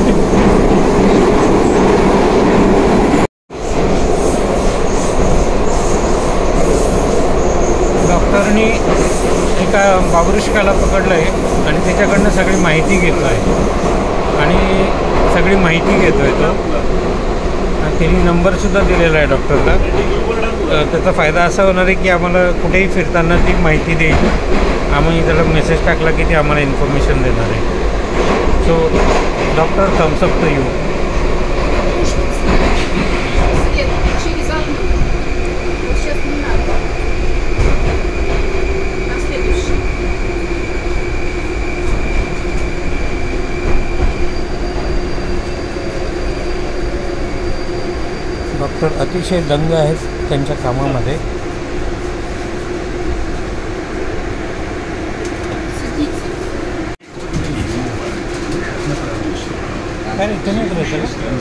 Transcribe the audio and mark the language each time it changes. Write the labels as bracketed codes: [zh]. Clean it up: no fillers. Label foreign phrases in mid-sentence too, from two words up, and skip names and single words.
[mr] डॉक्टरनी एका बाबरुष्काला पकडलं आहे आणि त्याच्याकडनं सगळी माहिती घेतो आहे आणि सगळी माहिती घेतो आहे तो. आणि त्यांनी नंबरसुद्धा दिलेला आहे डॉक्टरला. त्याचा फायदा असा होणार आहे की आम्हाला कुठेही फिरताना ती माहिती देईल. आम्ही त्याला मेसेज टाकला की ते आम्हाला इन्फॉर्मेशन देणार आहे. [en] So doctor thumbs up to you. [ru] Через одну. Вот сейчас не надо. На следующий. [mr] डॉक्टर अतिशय दंग आहेत त्यांच्या कामामध्ये. काय रे, इथे नाही करायचं का?